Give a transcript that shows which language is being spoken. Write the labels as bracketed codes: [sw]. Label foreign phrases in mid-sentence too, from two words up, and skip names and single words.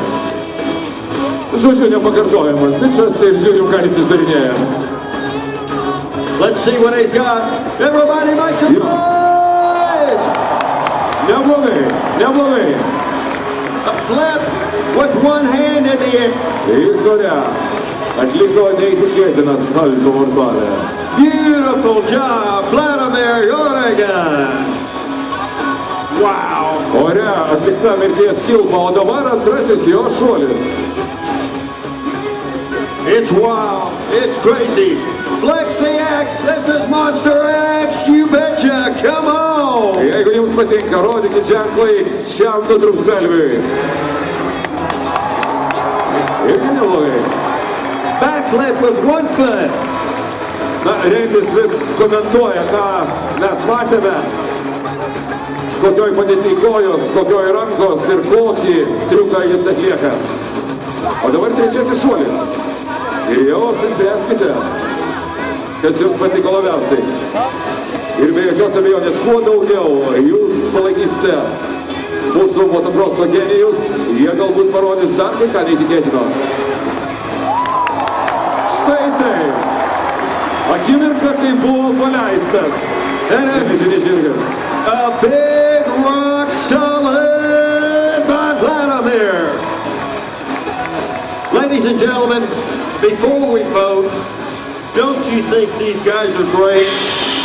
[lt] Žodžiu, nepakartojamas bičas ir žiūrim, ką jis išdarinėja. [en] Let's see what he's got. Everybody make some noise! [lt] Neblogai, neblogai. [en] A flip with one hand in the air. [lt] Jis ore atliko neįtikėtiną salto vartalę. [en] Beautiful job, Vladimir Jordan. Wow. [lt] Ore atlikta mirties kilpa, o dabar antrasis jo šuolis. [en] It's wild. It's crazy. Flex the X. This is Monster X. You betcha. Come on. [lt] Jeigu jums patinka, rodykit ženklą X šiam nutrūktgalviui. Irgi neblogai. [en] Backflip with one foot. [lt] Na, Reindis vis komentuoja, ką mes matėme. Kokioj padėtį kojos, kokioj rankos ir kokį triuką jis atlieka. O dabar trečiasis šuolis. Ir jau apsispręskite, kas jums patiko labiausiai. Ir be jokios abejonės, kuo daugiau jūs palaikysite mūsų motokroso genijus, jie galbūt parodys dar kai ką neįtikėtino. Štai taip. Akimirka, kai buvo paleistas. Geležinis žirgas. [en] A big rock solid by Vladimir. Ladies and gentlemen, before we vote, don't you think these guys are great?